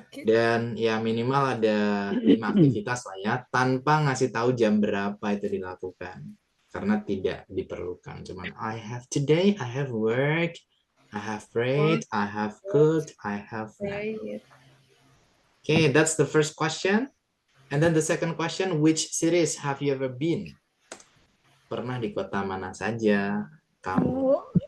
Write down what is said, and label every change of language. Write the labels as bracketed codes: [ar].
[id] Dan ya minimal ada 5 aktivitas lah ya, tanpa ngasih tahu jam berapa itu dilakukan, karena tidak diperlukan. [en] Cuman today I have work, I have prayed, I have cooked, I have. Okay, that's the first question. And then the second question, which cities have you ever been? [id] Pernah di kota mana saja kamu?